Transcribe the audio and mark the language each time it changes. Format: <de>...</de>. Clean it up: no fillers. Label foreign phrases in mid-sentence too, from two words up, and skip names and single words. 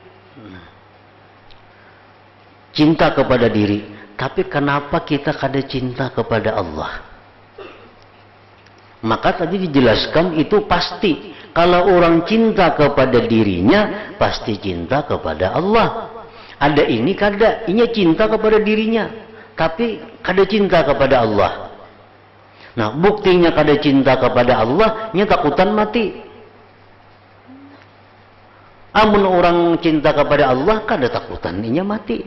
<bjn>Cinta kepada diri, tapi kenapa kita kada cinta kepada Allah?</bjn> <id>Maka tadi dijelaskan itu pasti. Kalau orang cinta kepada dirinya, pasti cinta kepada Allah.</id> <bjn>Ada ini kada, ini cinta kepada dirinya, tapi kada cinta kepada Allah. Nah, buktinya kada cinta kepada Allah, nya takutan mati. Amun orang cinta kepada Allah, kada takutan inya mati.</bjn>